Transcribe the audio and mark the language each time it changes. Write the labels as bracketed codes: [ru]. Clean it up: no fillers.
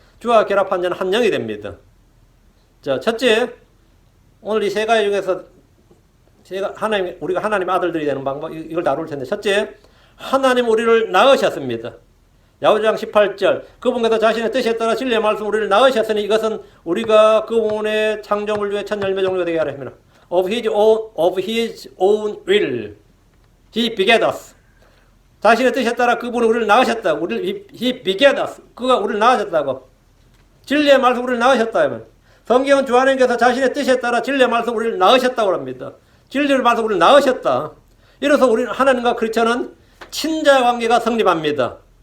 [ko] 주와 결합한 자는 한 영이 됩니다. 자, 첫째, 오늘 이 세 가지 중에서 우리가 하나님의 아들들이 되는 방법, 이걸 다룰 텐데, 첫째, 하나님 우리를 낳으셨습니다. 야고보서 18절, 그분께서 자신의 뜻에 따라 진리의 말씀 우리를 낳으셨으니 이것은 우리가 그분의 창조물 중에 첫 열매 종류가 되게 하려 합니다. [en] Of his own will, he begat us. [ko] 자신의 뜻에 따라 그분은 우리를 낳으셨다. [en] he begat us. [ko] 그가 우리를 낳으셨다고. 진리의 말씀 우리를 낳으셨다. 성경은 주 하나님께서 자신의 뜻에 따라 진리의 말씀 우리를 낳으셨다고 합니다. 진리의 말씀 우리를 낳으셨다. 이로써 우리는 하나님과 크리스천은 친자관계가 성립합니다.